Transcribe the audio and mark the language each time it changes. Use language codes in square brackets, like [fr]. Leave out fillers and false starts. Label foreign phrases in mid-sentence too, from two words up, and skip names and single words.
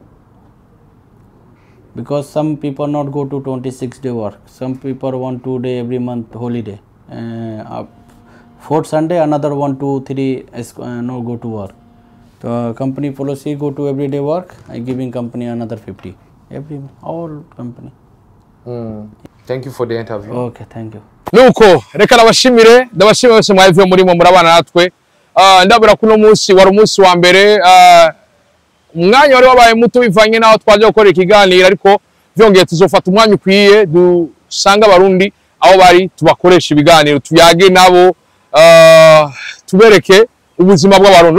[en] Because some people not go to 26 day work, some people want 2 day every month holiday. 4th Sunday another 1, 2, 3 no go to work. So company policy go to everyday work, I giving company another 50. All company. Thank you for the interview. Okay, thank you. [rn] Nuko reka nabashimire bose mwavuye murimo murabana natwe. Ndabura kuno munsi wari umunsi wa mbere, umwanya wari wabaye muto bivanye naho twaje gukora ikiganiro, ariko byongeye tuzofata umwanya ukwiye dusanga abarundi aho bari tubakoresha ibiganiro, tuyage nabo, tubereke ubuzima bw'abarundi.